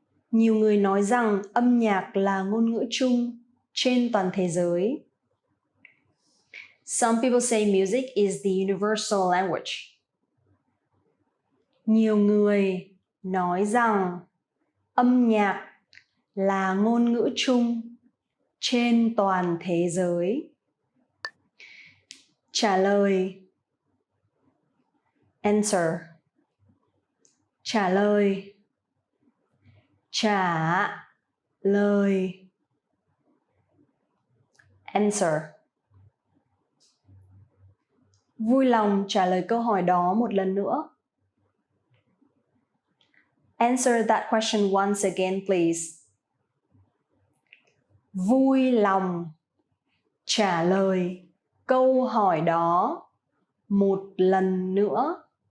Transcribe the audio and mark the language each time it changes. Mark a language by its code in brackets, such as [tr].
[vi] Nhiều người nói rằng âm nhạc là ngôn ngữ chung trên toàn thế giới. [en] Some people say music is the universal language. [vi] Nhiều người nói rằng âm nhạc là ngôn ngữ chung trên toàn thế giới. Trả lời, [en] answer. [vi] Trả lời, trả lời, [en] answer. [vi] Vui lòng trả lời câu hỏi đó một lần nữa. [en] Answer that question once again, please. [vi] Vui lòng trả lời câu hỏi đó một lần nữa.